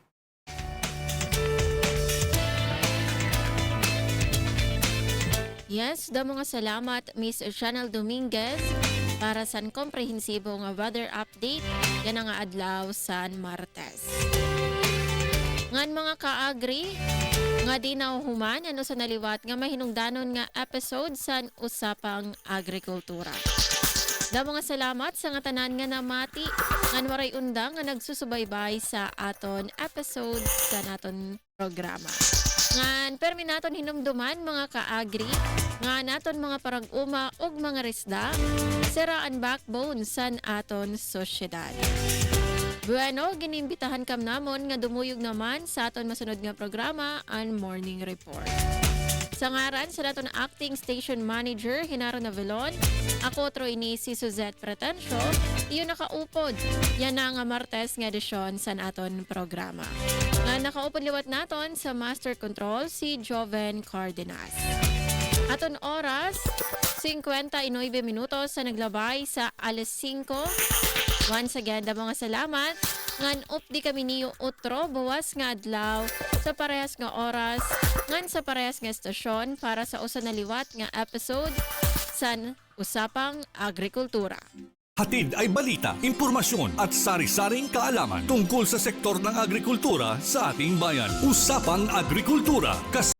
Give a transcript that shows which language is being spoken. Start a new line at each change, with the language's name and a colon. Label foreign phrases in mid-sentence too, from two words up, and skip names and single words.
Waray: Yes, damo nga salamat Miss Chanel Dominguez para sa komprehensibo nga
English: weather update
Waray: yan ang nga adlaw San Martes. Ngan mga kaagri nga di nahuhuman ano sa naliwat nga mahinungdanon nga episode sa usapang agrikultura. Damo nga salamat sa nga tanan nga namati ngan waray undang nga nagsusubaybay sa aton episode sa naton programa. Ngan permi naton hinumduman mga kaagri nga naton mga parag-uma ug mga resda siraan backbone san aton sosyedad. Bueno, ginimbitahan kam namon nga dumuyog naman sa aton masunod nga programa ang Morning Report. Sa ngaran sa naton
English: acting station manager
Waray: Hinaro Navelon, ako trainee si Suzette Pretencio, iyon nakaupod. Yan na nga Martes nga edisyon sa aton programa. Nga nakaupod liwat naton sa Master Control si Joven Cardenas. Aton oras, 59 minutos sa naglabay sa alas 5.
English: Once again,
Waray: da mga salamat. Ngan updi kami niyo utro, bawas nga adlaw sa parehas nga oras ngan sa parehas nga estasyon para sa usa na liwat nga episode sa Usapang Agrikultura.
Filipino: Hatid ay balita, impormasyon at sari-saring kaalaman tungkol sa sektor ng agrikultura sa ating bayan. Usapang Agrikultura.